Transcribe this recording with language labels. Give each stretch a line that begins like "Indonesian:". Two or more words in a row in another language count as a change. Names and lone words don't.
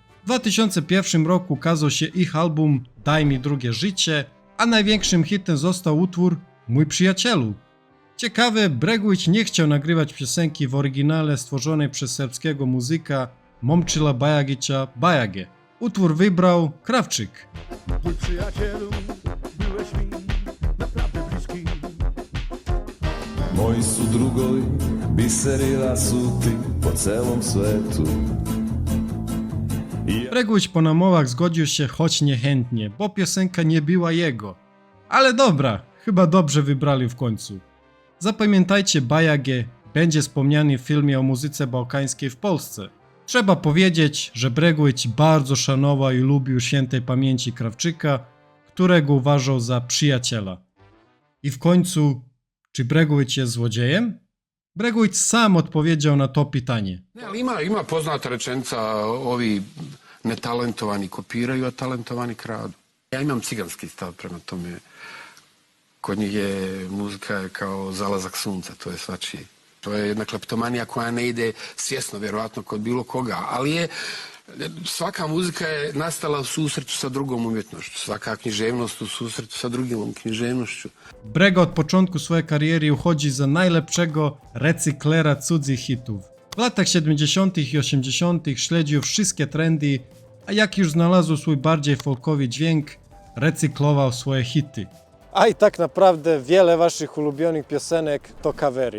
Polish: W 2001 roku ukazał się ich album Daj mi drugie życie, a największym hitem został utwór Mój przyjacielu. Ciekawe, Bregović nie chciał nagrywać piosenki w oryginale stworzonej przez serbskiego muzyka Momčila Bajagića Bajage. Utwór wybrał Krawczyk. Mój przyjacielu, byłeś mi naprawdę bliski.
Serbian: Moji su drugovi, biseri rasuti po celom svetu.
Polish: Bregović po namowach zgodził się, choć niechętnie, bo piosenka nie była jego. Ale dobra, chyba dobrze wybrali w końcu. Zapamiętajcie, Bajage będzie wspomniany w filmie o muzyce bałkańskiej w Polsce. Trzeba powiedzieć, że Bregović bardzo szanował i lubił świętej pamięci Krawczyka, którego uważał za przyjaciela. I w końcu, czy Bregović jest złodziejem? Bregović sam odpowiedział na to pytanie.
Bosnian: Ne, ali ima poznata rečenica, ovi netalentovani kopiraju, a talentovani kradu. Ja imam ciganski stav prema tome. Kod njih je muzika kao zalazak sunca, to je svačije. To je jedna kleptomanija koja ne ide svjesno, vjerovatno, kod bilo koga, ali je svaka muzika je nastala u susretu sa drugom umjetnošću, svaka književnost u susretu sa drugim književnošću.
Polish: Brega od początku swojej kariery uchodzi za najlepszego recyklera cudzych hitów. W latach 70. i 80. śledził wszystkie trendy, a jak już znalazł swój bardziej folkowy dźwięk, recyklował swoje hity. A i tak naprawdę wiele waszych ulubionych piosenek to covery.